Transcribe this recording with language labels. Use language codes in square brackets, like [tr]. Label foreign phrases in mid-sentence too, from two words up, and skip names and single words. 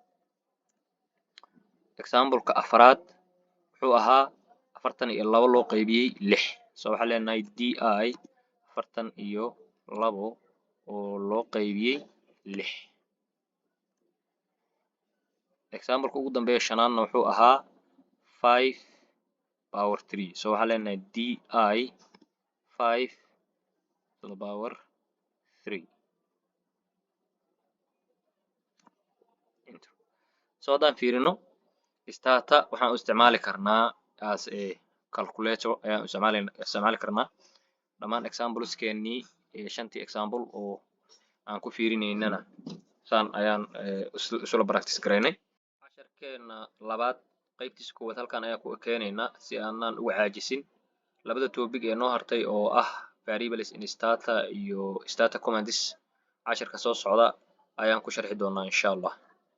[so] exampleka afraad wuxuu ahaa 42 loo qaybiyey 6. So waxaan leenahay di 42 oo loo qaybiyey 6. exampleka ugu dambeeya shanaadna wuxuu ahaa 5 power 3. So waxaan leenahay di 5 [en] to the power [so] 3. So haddaan fiirino stata waxaan u isticmaali karnaa [en] as a calculator [so] ayaan isticmaali karnaa. dhammaan exampleskeenii 5tii example oo aan ku fiirinaynana saan ayaan isula practice garaynay. casharkeena labaad qaybtiisa koowaad halkan ayaan ku keenaynaa si aanan uga caajisin. labada topic ee noo hartay oo ah [en] variables in stata [so] iyo [en] stata commands [so] casharka soo socda ayaan ku sharxi doonaa [ar] إن شاء الله.